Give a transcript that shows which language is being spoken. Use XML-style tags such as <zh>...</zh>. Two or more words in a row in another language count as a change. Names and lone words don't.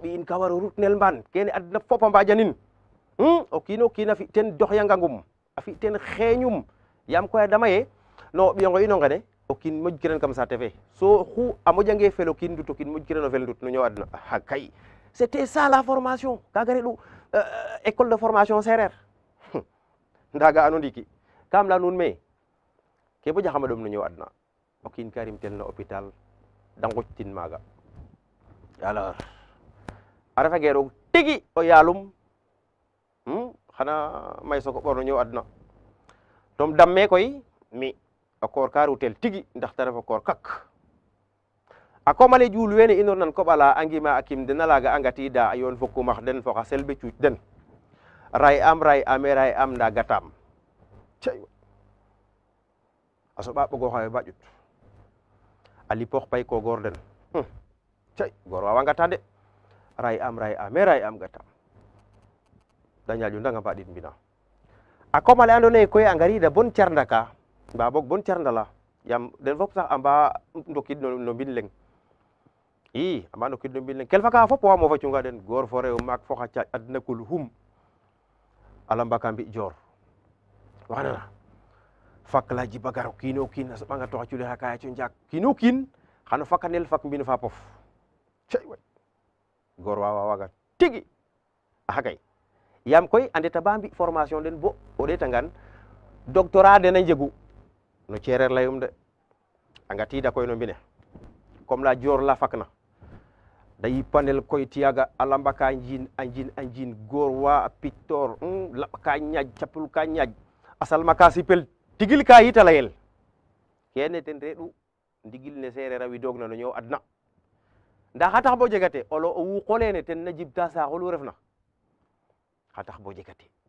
<srr>ɓi'in ka war o rutnel mbaan kene adna fop a mbaajanin o kiin o kiin a fi' ten doxyangangum a fi' ten xeeñum yaam koy a dama ye no ɓiyongo ino ngene o kiin moƴkiran kam saate fe so xu a moƴange fel o kiin ndut o kiin moƴkiran o fel ndut no ñow adna xa kay</srr> <fr>c'était ça la formation</fr> <srr>kaga reɗ'u</srr> <fr>école de formation</fr> <srr>seereer nda ga'ano ndiiki kam laya nuun me ke moƴaxama ɗom no ñow adna o kiin ka rimtel no hôpital da ngoƴtin maaga alors a refage roog tigi o yaalum xana may soog o ɓor no ñow adna tom damme koy mi o koor ka rutel tigi ndax ta ref o koor kak a koomale ƴuul wene inoor nan koɓala a ngima a kim dena laaga a ngatiida a yoon fo kumax den fo xa selbe cuuc den ray am nda gataam cey a soɓa ɓogooxawe ba ƴut a lipoox pay ko goor den cey goor wawa ngata de ray am gataam da ñaaƴu ndanga mbaɗin mbina a koomale andoona yee koy a ngariida bon carnda ka mba boog bon carndala yaam den fop sax a mba ndokid no mbind leng i a mba ndokid no mbind leng kelfa ka fop wa moofa cunga den goor fo rew maak fo xa caaƴ adna kul hum a lamba ka mbi joor waxanana fak la jiba gar o kiin o kiin a soɓanga to xa cule xa ka yaco njaak kiin o kiin xano fakanel fak mbin fa pof cey way goor wa waaga tigi axa kay yaam koy a ndeta ba mbi formation den bo o ɗeetangaan doctorat den a njegu no ceereer layum de a ngatiida koy no mbine comme la joor la fakna da yipanel koy tiyaga a lamba ka a njiin goor wa pictor laɓ ka ñaaj capul ka ñaaj a salma ka sipel tigil ka yita layel kene ten reɗ'u ndigil ne seereer a widoogna no ñoow adna nda xa tax bo jegate o wuqo lene ten na jibta saaxolu refna xa tax bo jegate</srr>